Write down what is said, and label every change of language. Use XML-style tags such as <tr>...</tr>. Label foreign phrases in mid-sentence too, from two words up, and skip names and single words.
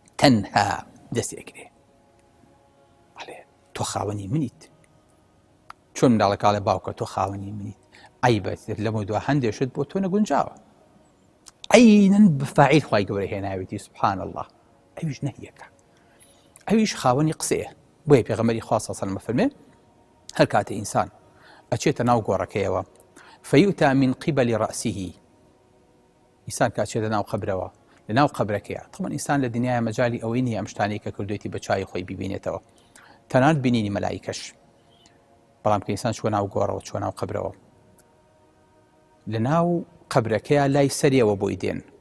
<ckb>تەنها دەستێکرێ بەڵێ تۆ خاوەنی منیت چۆن منداڵە کاڵێ باوکە تۆ خاوەنی منیت ئەی بەت لەمە دو هەندێشت بۆ تۆ نەگونجاوە عینەن بفاعیل خوای گەورە هێناوێتی سبحان الله ئەویش نەهیەکە ئەویش خاوەنی قسەیە بۆیە پێغەمبەری خوا</ckb> <ar>صلی الله علیه و سلم</ar> <ckb>فەرمێ هەر کاتێ ئینسان ئەچێتە ناو گۆڕەکەیەوە</ckb> <ar>فەیوتا من قبل رأسه</ar> <ckb>ئینسان کاچێتە ناو قەبرەوە لە ناو قەبرەکەیە طبعا ئینسان لە دنیای مەجالی ئەوەی نییە ئەم شتانەی کە کردوێتی بە چای خۆی ببینێتەوە تەنانەت بینینی مەلایکەش بەڵام کە ئینسان چوە ناو گۆڕەوە چوە ناو قەبرەوە لە ناو قەبرەکەیە لای سەریەوە بۆی دێن</ckb>